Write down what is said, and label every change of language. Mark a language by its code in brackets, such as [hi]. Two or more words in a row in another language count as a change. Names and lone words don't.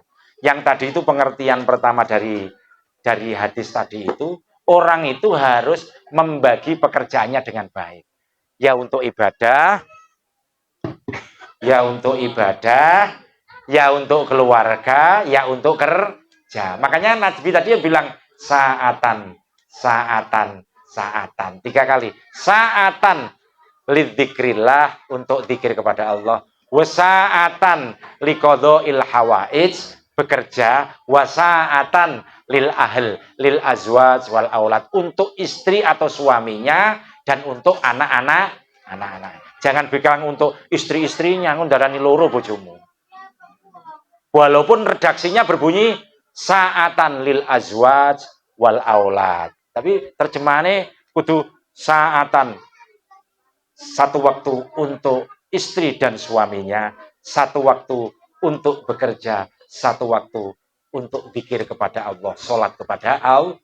[id] Yang tadi itu pengertian pertama dari hadis tadi itu, orang itu harus membagi pekerjaannya dengan baik. Ya untuk ibadah, ya untuk ibadah, ya untuk keluarga, ya untuk kerja. Makanya Nabi tadi bilang [ar] ساعة ساعة, [id] saatan. 3 kali. [ar] ساعة لذكر الله, [id] untuk zikir kepada Allah. [ar] وساعة لقضاء الحوائج, [id] bekerja. [ar] وساعة للأهل للأزواج والأولاد, [id] untuk istri atau suaminya dan untuk anak-anak. Jangan bilang untuk istri-istrinya [jv] ngundarani loro bojomu. [id] Walaupun redaksinya berbunyi [ar] ساعة للأزواج والأولاد, [id] tapi terjemahannya kudu saatan, satu waktu untuk istri dan suaminya, satu waktu untuk bekerja, satu waktu untuk zikir kepada Allah, sholat kepada Allah.